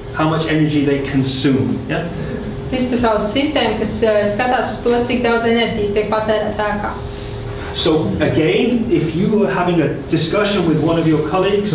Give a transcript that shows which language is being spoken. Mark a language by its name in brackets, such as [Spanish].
[Latvian] How much energy they consume, yeah? Vispasaules sistēma, kas skatās uz to, cik daudz enerģijas tiek patērēts ēkā. [English] So again, if you were having a discussion with one of your colleagues,